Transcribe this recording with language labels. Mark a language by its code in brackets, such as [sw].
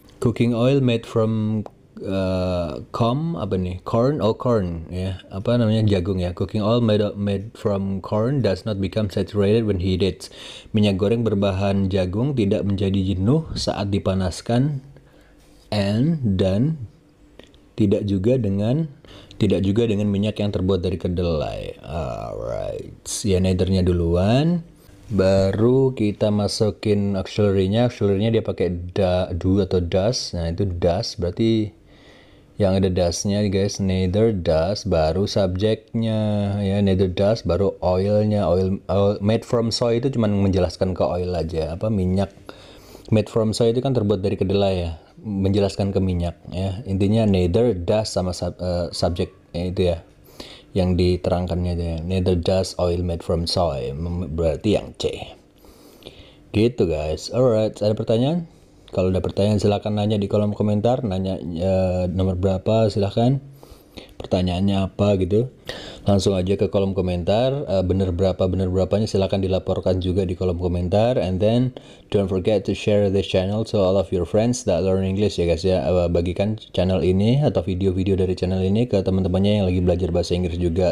[en] Cooking oil made from corn ya. [id] Apa namanya jagung ya. [en] Cooking oil made from corn does not become saturated when heated. [id] Minyak goreng berbahan jagung tidak menjadi jenuh saat dipanaskan dan tidak juga dengan minyak yang terbuat dari kedelai. Alright. Ya neither-nya duluan. Baru kita masukin auxiliary-nya. Auxiliary-nya dia pakai do atau does. Nah itu does. Berarti yang ada does-nya guys. Neither does. Baru subjeknya. Ya neither does. Baru oil-nya. Oil made from soy itu cuma menjelaskan ke oil aja. Apa minyak. Made from soy itu kan terbuat dari kedelai ya. Menjelaskan ke minyak ya. Intinya neither does sama subjek itu ya. Yang diterangkannya itu ya. [en] Neither does oil made from soy. [id] Berarti yang C. Gitu guys. Alright, ada pertanyaan? Kalau ada pertanyaan silahkan nanya di kolom komentar. Nanya nomor berapa silahkan. Pertanyaannya apa gitu. Langsung aja ke kolom komentar. Bener berapanya silahkan dilaporkan juga di kolom komentar. [en] And then don't forget to share this channel to all of your friends that learn English ya guys ya. [id] Bagikan channel ini atau video-video dari channel ini ke teman-temannya yang lagi belajar bahasa Inggris juga.